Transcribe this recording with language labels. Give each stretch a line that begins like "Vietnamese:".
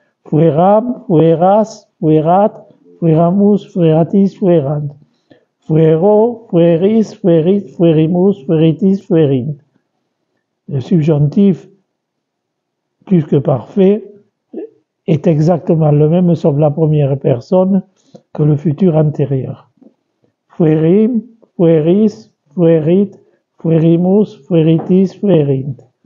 Latin: Fueram, fueras, fuerat, fueramus, fueratis, fuerant. Fuero, fueris, fuerit, fuerimus, fueritis, fuerint.
French: Le subjonctif, plus que parfait, est exactement le même sauf la première personne que le futur antérieur.
Latin: Fuerim, fueris, fuerit, fuerimus, fueritis, fuerint.